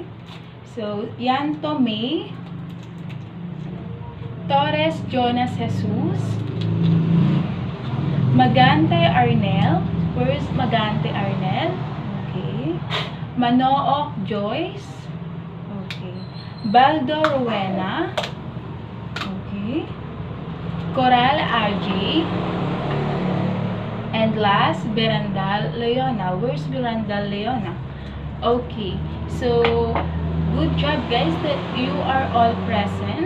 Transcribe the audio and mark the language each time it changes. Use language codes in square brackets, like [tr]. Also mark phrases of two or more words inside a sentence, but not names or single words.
[en] So, Yanto May. Torres Jonas Jesus. Magante Arnel. Where's Magante Arnel? Okay. Manook Joyce. Okay. Baldo Rowena. Okay. Coral RJ. And last, Berandal Leona. Where's Berandal Leona? Okay. So, good job guys that you are all present.